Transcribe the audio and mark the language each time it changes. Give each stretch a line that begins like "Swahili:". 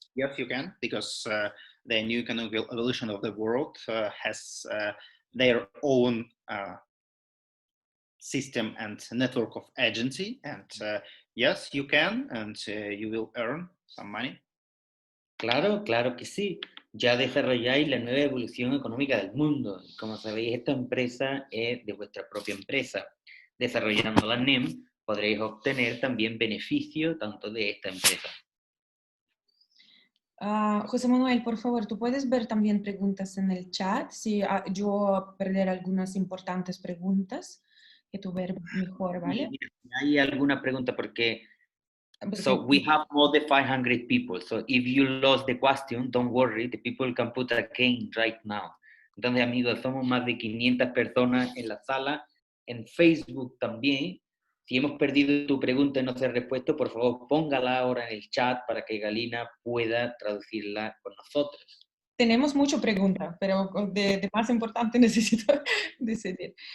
English: Yes, you can, because the new economic evolution of the world has their own system and network of agency, and yes, you can, and you will earn some money.
Spanish: Claro que sí. Ya desarrolláis la nueva evolución económica del mundo. Como sabéis, esta empresa es de vuestra propia empresa. Desarrollando la NEM podréis obtener también beneficio tanto de esta empresa. José Manuel, por favor, ¿tú puedes ver también preguntas en el chat? Si yo perder algunas importantes preguntas, que tú ver mejor, ¿vale? ¿Hay alguna pregunta? Porque Porque
English: so we have more than 500 people. So if you lost the question, don't worry, the people can put again right now.
Spanish: Entonces, amigos, somos más de 500 personas en la sala. En Facebook también. Si hemos perdido tu pregunta y no se ha respuesto, por favor, póngala ahora en el chat para que Galina pueda traducirla con nosotros. tenemos mucha pregunta, pero de más importante necesito decidir.